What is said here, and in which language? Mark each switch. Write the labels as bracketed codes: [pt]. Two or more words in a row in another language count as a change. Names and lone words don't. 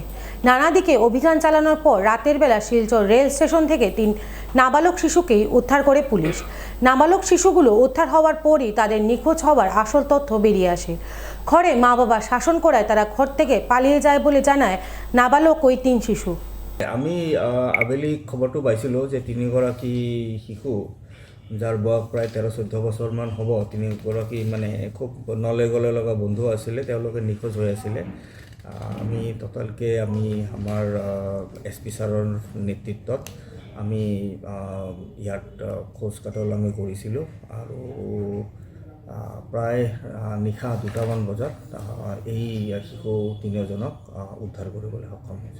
[bn] নানা দিকে অভিযান চালানোর পর রাতের বেলা শিলচর রেল স্টেশন থেকে 3 নাবালক শিশুকেই উদ্ধার করে পুলিশ। নাবালক শিশুগুলো উদ্ধার হওয়ার পরই তাদের নিখোঁজ হওয়ার আসল তথ্য বেরিয়ে আসে। ঘরে মা বাবা শাসন করায় তারা ঘর থেকে পালিয়ে যায় বলে জানায় নাবালক ওই 3 শিশু। [as] আমি আবেলি খবৰটো পাইছিলোঁ যে 3গৰাকী শিশু, যাৰ বয়স প্ৰায় 13-14 বছৰমান হ'ব, 3গৰাকী মানে খুব নলে গলে লগা বন্ধু আছিলে, তেওঁলোকে নিখোঁজ হৈ আছিলে। আমি টোটালকৈ আমাৰ SP ছাৰৰ নেতৃত্বত আমি ইয়াত খোজ কাটল আমি কৰিছিলোঁ আৰু প্ৰায় নিশা 2টামান বজাত এই শিশু 3জনক উদ্ধাৰ কৰিবলৈ সক্ষম হৈছে।